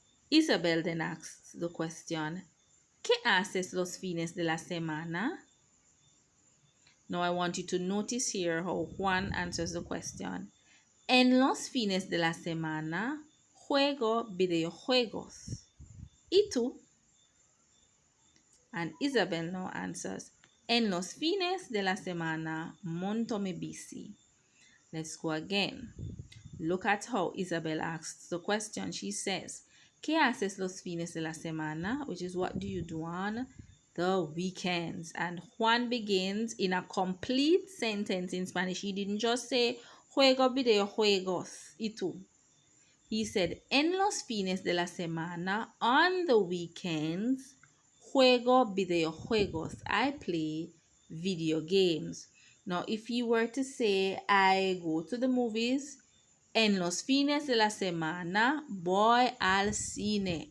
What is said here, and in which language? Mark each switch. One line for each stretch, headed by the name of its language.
English: Isabel then asks the question,
Spanish: ¿Qué haces los fines de la semana?
English: Now I want you to notice here how Juan answers the question.
Spanish: En los fines de la semana juego videojuegos. ¿Y tú?
English: And Isabel now answers,
Spanish: En los fines de la semana monto mi bici.
English: Let's go again. Look at how Isabel asks the question. She says,
Spanish: ¿Qué haces los fines de la semana?
English: Which is, what do you do on the weekends? And Juan begins in a complete sentence in Spanish. He didn't just say,
Spanish: juego videojuegos. ¿Y tú?
English: He said,
Spanish: en los fines de la semana,
English: on the weekends,
Spanish: juego videojuegos.
English: I play video games. Now, if you were to say, I go to the movies,
Spanish: en los fines de la semana, voy al cine.